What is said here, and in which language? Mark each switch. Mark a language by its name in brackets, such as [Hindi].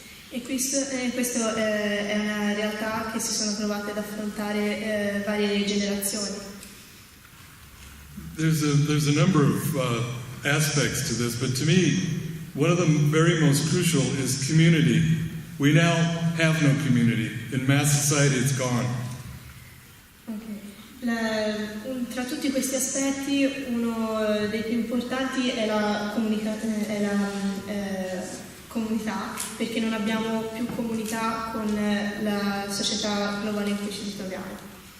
[Italian] E questa è una realtà che si sono trovate ad affrontare varie generazioni. [English] There's a number of aspects to this, but to me, one of the very most crucial is community. We now have no community. In mass society, it's gone. Okay. [Italian] Tra tutti questi aspetti, uno dei più importanti è la comunità, perché non abbiamo più comunità con la società globale in cui ci troviamo.